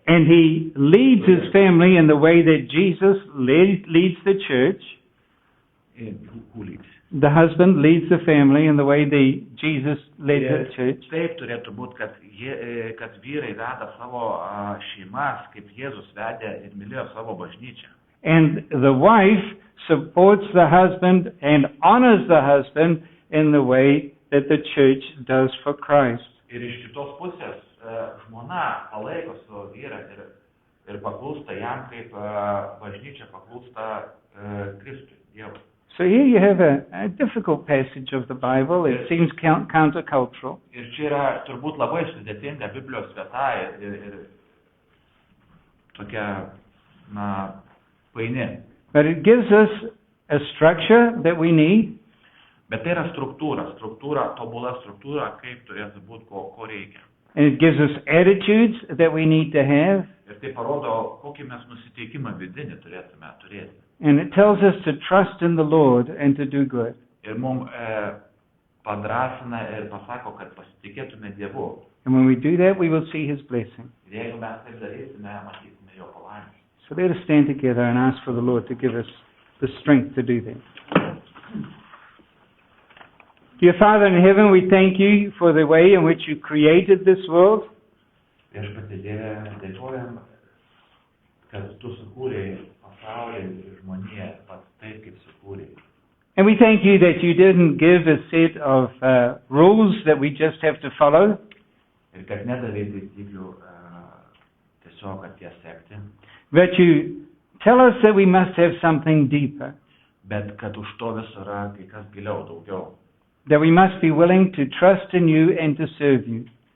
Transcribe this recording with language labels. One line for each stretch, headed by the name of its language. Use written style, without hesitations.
English: and he leads his family in the way that Jesus leads the church. Who leads? The husband leads the family in the way Jesus led the church.
Lithuanian: Taip turėtų būti, kad vyrai veda savo šeimas, kaip Jėzus vedė ir mylėjo savo bažnyčią.
English: And the wife supports the husband and honors the husband in the way that the church does for Christ.
Lithuanian: Ir iš kitos pusės žmona palaiko savo vyrą ir paklūsta jam, kaip bažnyčia paklūsta Kristui, Dievui.
English: So here you have a difficult passage of the Bible. It seems countercultural.
Lithuanian: Ir čia yra turbūt labai sudėtinga Biblijos vieta ir tokia, paini.
English: But it gives us a structure that we need.
Lithuanian: Bet tai yra struktūra, tobula struktūra, kaip turėtų būti, ko reikia.
English: And it gives us attitudes that we need to have.
Lithuanian: Ir tai parodo, kokį mes nusiteikimą vidinį turėtume turėti.
English: And it tells us to trust in the Lord and to do good.
Lithuanian: Ir mums padrasina ir pasako, kad pasitikėtume Dievu.
English: And when we do that, we will see his blessing.
Lithuanian: Ir jeigu mes taip darysime, matysime jo palaimą.
English: So let us stand together and ask for the Lord to give us the strength to do that. Dear Father in heaven, we thank you for the way in which you created this world.
Lithuanian: Viešpatie Dieve, dėkojam, kad tu sukūrei pasaulį ir žmoniją pats taip, kaip sukūrei.
English: And we thank you that you didn't give a set of rules that we just have to follow.
Lithuanian: Ir kad nedavei taisyklių tiesiog, kad jas sekti,
English: That you tell us that we must have something deeper.
Lithuanian: bet kad už to viso yra kai kas giliau, daugiau.
English: That we must be willing to trust in you and to serve you.